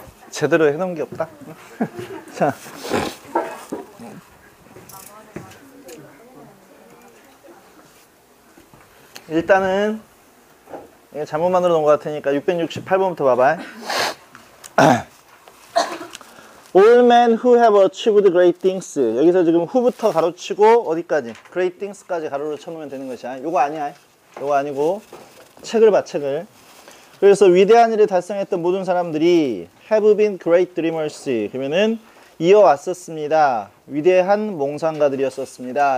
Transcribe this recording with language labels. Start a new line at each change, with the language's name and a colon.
Korean: 제대로 해놓은 게 없다. 자. 일단은 이게 잘못 만들어 놓은 것 같으니까 668번부터 봐봐.
English: All men who have achieved great things.
Korean: 여기서 지금 who부터 가로치고 어디까지? great things까지 가로로 쳐놓으면 되는 것이야. 요거 아니야. 요거 아니고 책을 봐, 책을. 그래서 위대한 일을 달성했던 모든 사람들이
English: have been great dreamers.
Korean: 그러면은 이어왔었습니다. 위대한 몽상가들이었었습니다.